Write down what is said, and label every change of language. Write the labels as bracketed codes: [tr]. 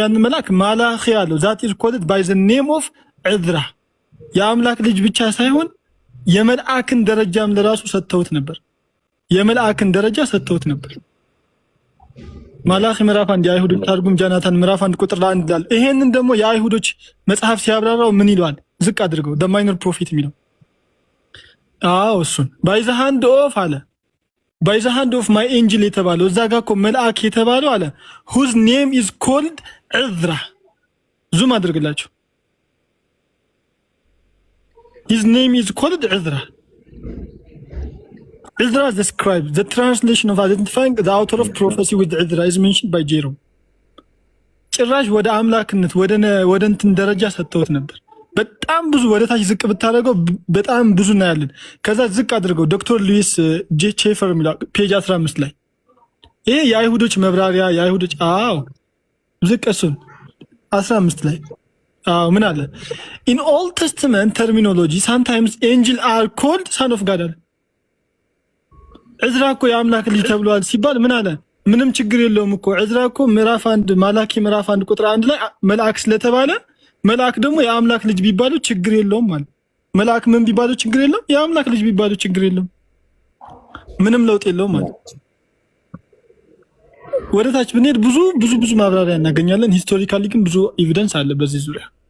[am] ያን መልአክ ማላኺ አለው። [en] that is called by the name of [am] ዕዝራ። የአምላክ ልጅ ብቻ ሳይሆን የመልአክን ደረጃም ለራሱ ሰጥተውት ነበር። የመልአክን ደረጃ ሰጥተውት ነበር። ማላኺ ምዕራፍ 1 የአይሁዶች ታርጉም ጃናታን ምዕራፍ 1 ቁጥር 1 ይላል። ይሄንን ደግሞ የአይሁዶች መጽሐፍ ሲያብራራው ምን ይሏል? ዝቅ አድርገው [en] the minor prophet [am] የሚለው እሱን [en] by the hand of አለ by the hand of my angel [am] የተባለው እዛ ጋር እኮ መልአክ የተባለው አለ [en] whose name is called [am] ዕዝራ። ዙም አድርግላችሁ [en] his name is called ዕዝራ። Ezra the scribe, the translation of identifying the author of prophecy with Ezra is mentioned by Jerome. [am] ጭራሽ ወደ አምላክነት ወደ እንትን ደረጃ ሰጥተውት ነበር። በጣም ብዙ ወደ ታች ዝቅ ብታደርገው በጣም ብዙ እናያለን። ከዛ ዝቅ አድርገው ዶክተር ሉዊስ ጄ ቼፈር የሚለው ፔጅ 15 ላይ ይሄ የአይሁዶች መብራሪያ የአይሁዶች ዝቅ እሱን 15 ላይ ምን አለ? [en] In Old Testament terminology sometimes angel are called son of God [am] አለ። ዕዝራ እኮ የአምላክ ልጅ ተብሏል ሲባል ምን አለ? ምንም ችግር የለውም እኮ ዕዝራ እኮ ምዕራፍ 1 ማላኪ ምዕራፍ 1 ቁጥር 1 ላይ መልአክ ስለተባለ መልአክ ደግሞ የአምላክ ልጅ ቢባለው ችግር የለውም ማለት። መልአክ ምን ቢባለው ችግር የለውም፣ የአምላክ ልጅ ቢባለው ችግር የለውም፣ ምንም ለውጥ የለውም ማለት። ወደ ታች ብንሄድ ብዙ ማብራሪያ እናገኛለን። ሂስቶሪካሊ ግን ብዙ ኤቪደንስ አለ በዚህ ዙሪያ።